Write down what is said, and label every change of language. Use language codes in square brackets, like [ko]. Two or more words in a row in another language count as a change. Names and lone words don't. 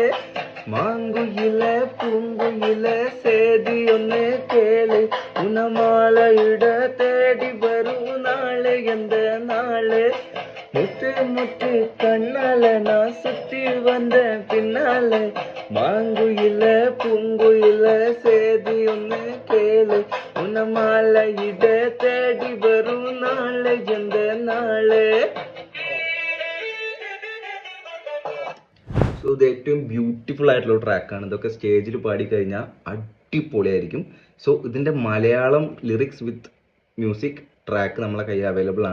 [ta] மாங்குயிலே பூங்குயிலே சேதி ஒன்று கேளு, உனமாலையிட தேடி வரும் நாளே எந்த நாளே. முத்து முத்து கண்ணால நான் சுத்தி வந்த பின்னால, மாங்குயில பூங்குயில சேதி ஒன்று கேளு, உனமாலையிட தேடி வரும் நாளே எந்த நாளே. [ml] സോ ഇത് ഏറ്റവും ബ്യൂട്ടിഫുൾ ആയിട്ടുള്ള ട്രാക്കാണ്. ഇതൊക്കെ സ്റ്റേജിൽ പാടിക്കഴിഞ്ഞാൽ അടിപൊളിയായിരിക്കും. സോ ഇതിൻ്റെ മലയാളം [en] lyrics with music track [ml] നമ്മളെ കയ്യിൽ അവൈലബിൾ ആണ്.